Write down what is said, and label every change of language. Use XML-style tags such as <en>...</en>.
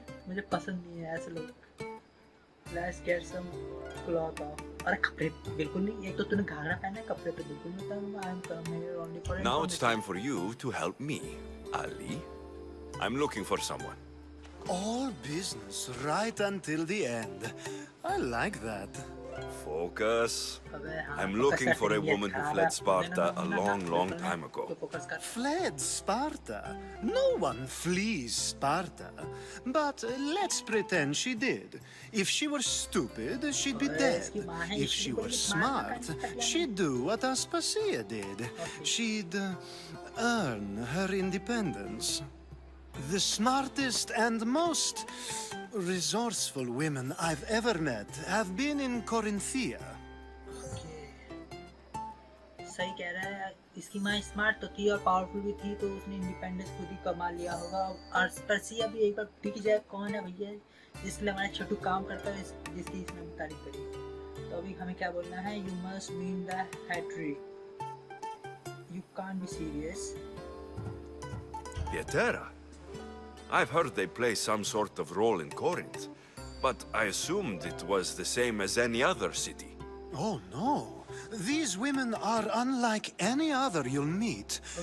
<hi>मुझे पसंद नहीं है ऐसे लोग।</hi> <en>Let's get some cloth off.</en> <hi>अरे कपड़े बिल्कुल नहीं, एक तो तूने घाघरा पहना है, कपड़े तो बिल्कुल नहीं पहना।</hi> <en>I'm coming here only for Now it's time for you to help me, Ali. I'm looking for someone. All business right until the end. I like that. Focus. I'm looking for a woman who fled Sparta a long time ago. Fled Sparta? No one flees Sparta. But let's pretend she did. If she were stupid, she'd be dead. If she were smart, she'd do what Aspasia did. She'd earn her independence. The smartest and most resourceful women I've ever met have been in Corinthia.</en> <hi>सही कह रहा है, इसकी माँ smart तो थी और powerful भी थी, तो उसने इंडिपेंडेंस खुद ही कमा लिया होगा। और पर्सिया भी एक बार दिख जाए कौन है भैया, जिसके लिए हमारा छोटू काम करता है, जिसकी इसने तारीफ करी। तो अभी हमें क्या बोलना है?</hi> <en>You must win the hatchery. You can't be serious. Pietera? I've heard they play some sort of role in Corinth, but I assumed it was the same as any other city. Oh no, these women are unlike any other you'll meet.</en>